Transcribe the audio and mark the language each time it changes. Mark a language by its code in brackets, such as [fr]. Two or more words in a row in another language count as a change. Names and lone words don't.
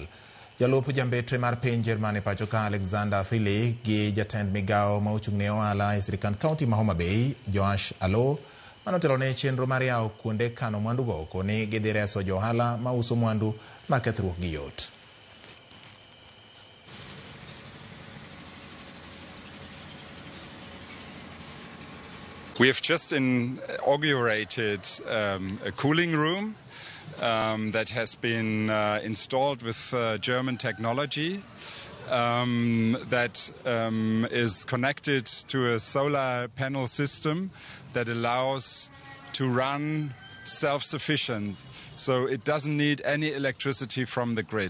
[luo] Jalup jambetre mar piny Jerman e pacho ka Alexander Fili gi jatend migawo ma ochung' ne ohala e sirikand kaunti ma Homa Bay Joash Alo manotelo ne chenro mar yawo kuonde kano mwandu go koni gidhi reso johala ma uso mwandu ma kethruok gi yot. [en] We have just inaugurated a cooling room that has been installed with German technology that is connected to a solar panel system that allows to run self-sufficient, so it doesn't need any electricity from the grid.